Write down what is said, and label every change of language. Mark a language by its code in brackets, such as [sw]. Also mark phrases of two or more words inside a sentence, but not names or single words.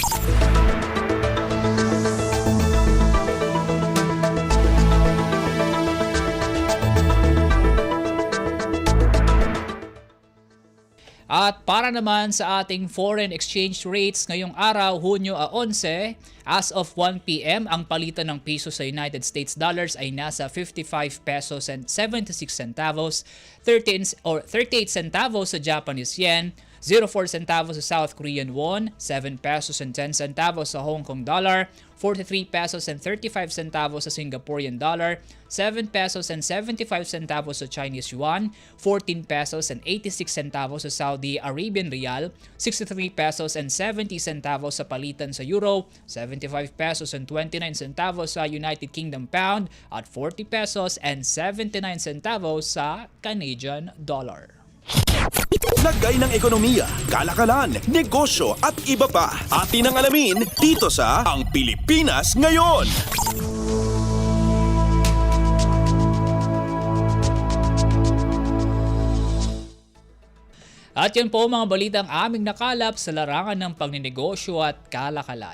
[tl] At para naman sa ating [en] foreign exchange rates [tl] ngayong araw, Hunyo 11, [en] as of 1 p.m., [tl] ang palitan ng piso sa United States dollars ay nasa 55 pesos and 76 centavos, 38 centavos sa Japanese yen, 04 centavos sa South Korean won, 7 pesos and 10 centavos sa Hong Kong dollar, 43 pesos and 35 centavos sa Singaporean dollar, 7 pesos and 75 centavos sa Chinese yuan, 14 pesos and 86 centavos sa Saudi Arabian rial, 63 pesos and 70 centavos sa palitan sa euro, 75 pesos and 29 centavos sa United Kingdom pound, at 40 pesos and 79 centavos sa Canadian dollar. Lagay ng ekonomiya, kalakalan, negosyo at iba pa. Atin ang alamin dito sa Ang Pilipinas Ngayon. At yan po mga balitang aming nakalap sa larangan ng pagninegosyo at kalakalan.